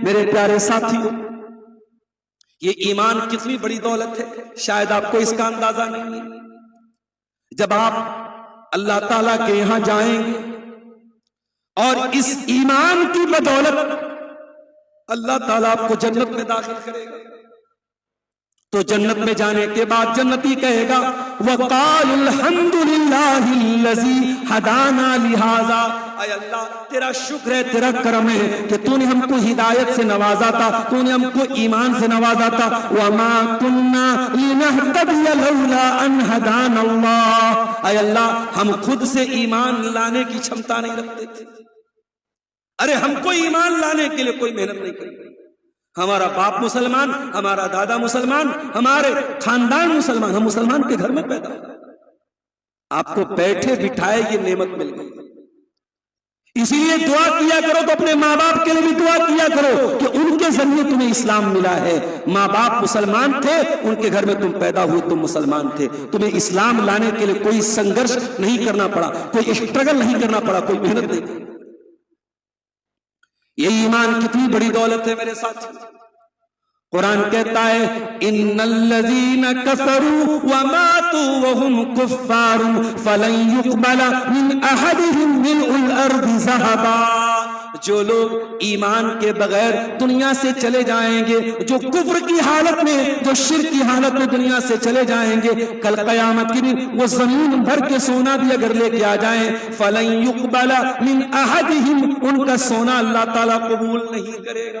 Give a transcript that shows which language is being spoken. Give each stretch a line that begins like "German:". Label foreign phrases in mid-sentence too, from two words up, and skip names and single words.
Hindi: मेरे प्यारे साथियों, ये ईमान कितनी बड़ी दौलत है, शायद आपको इसका अंदाजा नहीं है। जब आप अल्लाह ताला के यहां जाएंगे और इस ईमान की बदौलत अल्लाह ताला आपको जन्नत में दाखिल करेगा, तो जन्नत में जाने के बाद जन्नती कहेगा
Arabic: وقالوا الحمد لله الذي هدانا لهذا,
Hindi: ऐ अल्लाह तेरा शुक्र है, तेरा करम है कि तूने हमको हिदायत से नवाजा था, तूने हमको ईमान से नवाजा था।
Arabic: وما كنا لنهتدي لولا أن هدانا الله,
Hindi: ऐ अल्लाह हम खुद से ईमान लाने की क्षमता नहीं रखते थे। अरे हमको ईमान लाने के लिए कोई मेहनत नहीं करी। हमारा बाप मुसलमान, हमारा दादा मुसलमान, हमारे खानदान मुसलमान, हम मुसलमान के घर में पैदा हुए। आपको बैठे बिठाए ये नेमत मिल गई। इसीलिए दुआ किया करो तो अपने माँ बाप के लिए भी दुआ किया करो कि उनके जरिए तुम्हें इस्लाम मिला है। माँ बाप मुसलमान थे, उनके घर में तुम पैदा हुए, तुम मुसलमान थे, तुम्हें इस्लाम लाने के लिए कोई संघर्ष नहीं करना पड़ा, कोई स्ट्रगल नहीं करना पड़ा, कोई मेहनत नहीं की। ये ईमान कितनी बड़ी दौलत है मेरे साथ। कुरान कहता है
Arabic: إن الذين كفروا وماتوا وهم كفار فلن يقبل من أحدهم ملء الأرض ذهبا,
Hindi: जो लोग ईमान के बगैर दुनिया से चले जाएंगे, जो कुफ्र की हालत में, जो शिर्क की हालत में दुनिया से चले जाएंगे, कल कयामत के दिन वो जमीन भर के सोना भी अगर लेके आ जाएं,
Arabic: فلن يقبل من أحدهم,
Hindi: उनका सोना अल्लाह ताला कबूल नहीं करेगा।